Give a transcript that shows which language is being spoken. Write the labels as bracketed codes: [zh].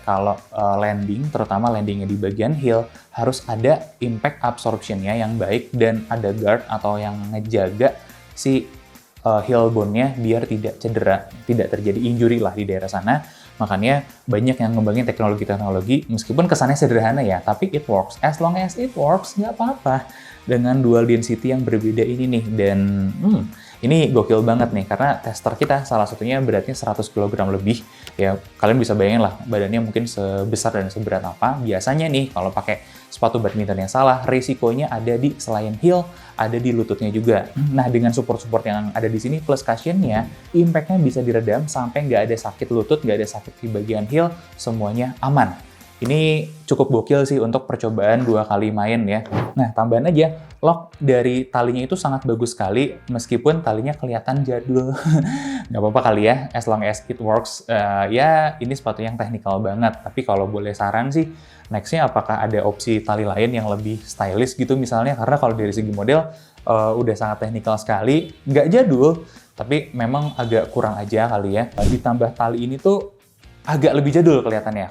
[id] Kalau landing, terutama landingnya di bagian heel, harus ada impact absorption-nya yang baik dan ada guard atau yang ngejaga si heel bone-nya biar tidak cedera, tidak terjadi injury lah di daerah sana. Makanya banyak yang ngembangin teknologi-teknologi, meskipun kesannya sederhana ya, tapi [en] it works. As long as it works, [id] nggak apa-apa. Dengan dual density yang berbeda ini nih, dan ini gokil banget nih, karena tester kita salah satunya beratnya 100 kg lebih. Ya, kalian bisa bayangin lah, badannya mungkin sebesar dan seberat apa. Biasanya nih, kalau pakai sepatu badminton yang salah, risikonya ada di selain heel, ada di lututnya juga. Nah, dengan support-support yang ada di sini plus cushionnya, impact-nya bisa diredam sampai nggak ada sakit lutut, nggak ada sakit di bagian heel, semuanya aman. Ini cukup gokil sih untuk percobaan 2 kali main ya. Nah, tambahan aja, lock dari talinya itu sangat bagus sekali, meskipun talinya kelihatan jadul. Nggak apa-apa kali ya, [en] as long as it works. [id] Ya, ini sepatu yang teknikal banget. Tapi kalau boleh saran sih, next-nya apakah ada opsi tali lain yang lebih stylish gitu misalnya? Karena kalau dari segi model, udah sangat teknikal sekali. Nggak jadul, tapi memang agak kurang aja kali ya. Ditambah tali ini tuh agak lebih jadul kelihatannya.